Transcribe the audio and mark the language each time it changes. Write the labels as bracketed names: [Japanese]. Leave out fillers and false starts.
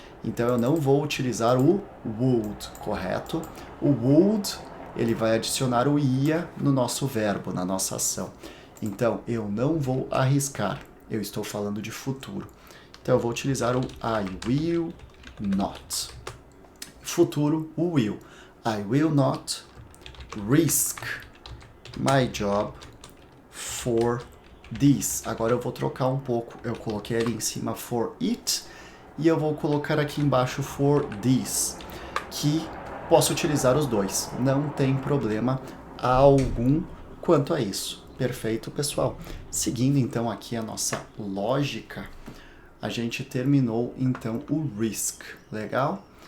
[Portuguese] Então, eu não vou utilizar o would, correto? O would, ele vai adicionar o ia no nosso verbo, na nossa ação. Então, eu não vou arriscar. Eu estou falando de futuro. Então, eu vou utilizar o [English] I will not. [Portuguese] Futuro, o will. [English] I will not risk my job for this. [Portuguese] Agora eu vou trocar um pouco. Eu coloquei ali em cima [English] for it [Portuguese] e eu vou colocar aqui embaixo [English] for this, [Portuguese] que posso utilizar os dois. Não tem problema algum quanto a isso. Perfeito, pessoal? Seguindo então aqui a nossa lógica, a gente terminou então o risk. Legal?